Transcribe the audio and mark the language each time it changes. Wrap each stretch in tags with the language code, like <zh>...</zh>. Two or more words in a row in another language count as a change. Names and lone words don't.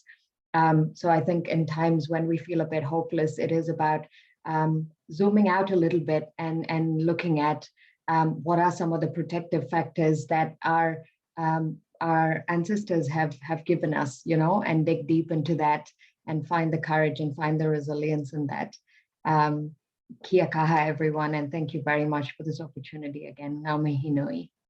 <en>So I think in times when we feel a bit hopeless, it is about zooming out a little bit and looking at what are some of the protective factors that our ancestors have given us, you know, and dig deep into that and find the courage and find the resilience in that.</en> <mi>Kia kaha,</mi> <en>everyone, and thank you very much for this opportunity again.</en> <mi>Ngā mihi nui.</mi>